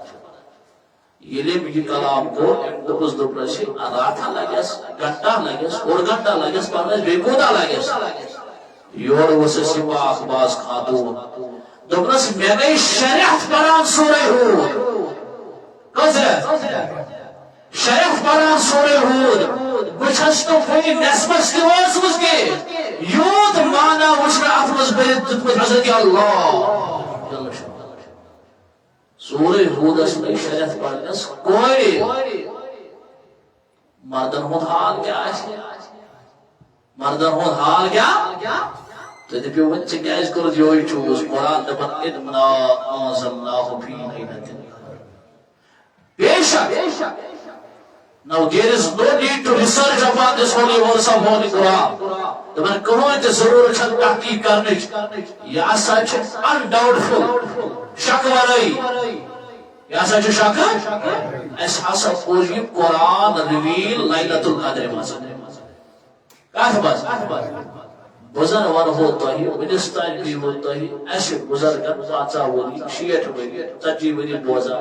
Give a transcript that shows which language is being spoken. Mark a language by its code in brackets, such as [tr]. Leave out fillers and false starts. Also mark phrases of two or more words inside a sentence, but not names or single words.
[ks] ییٚلہِ أمۍ یہِ کلام کوٚر أمۍ دوٚپنس راتھا لگٮ۪س گھنٹا لگٮ۪س اوٚڑ گھنٹا لگٮ۪س پرنس بیٚیہِ کوٗتاہ لگٮ۪س یورٕ ؤژھٕس یہِ پاک باز خاتوٗن دوٚپنس مےٚ گٔے 6 رٮ۪تھ پران سورہ ہوٗد کٔژ رٮ۪تھ 6 رٮ۪تھ پران سورہ ہوٗد بہٕ چھس نہٕ وُنہِ نٮ۪صفس تہِ وٲژمٕژ کینٛہہ یوٗت مانا وٕچھ مےٚ اتھ منٛز بٔرِتھ تِتھ پٲٹھۍ حضرت اللہ سورہ ہوٗدس لٔگۍ 6 رٮ۪تھ پرنس کورِ مردن ہُنٛد حال کیٛاہ آسہِ مردن ہوں حال کیا تو دپیو ون ژے کیٛازِ کوٚرُتھ یہوے چوٗز قرآن دپان [ar] اِنا انزلناہ فی لیلۃ القدر [ks] بے شک [en] Now there is no need to research about this holy verse of Holy Quran. [ks] دپان کٕہۭنۍ تہِ ضروٗرت چھنہٕ تحقیق کرنٕچ یہِ ہسا چھِ undoubtful شک ورٲیی یہِ ہسا چھُ شکہٕ اَسہِ ہسا کوٚر یہِ قرآن رِویٖل لیلۃ القدرِ منٛز کتھ منٛز بہٕ زن ونہو تۄہہِ وُنِس تانۍ پیٖوٕ تۄہہِ اَسہِ بُزرگن 50 ؤری 60 ؤری 40 ؤری بوزان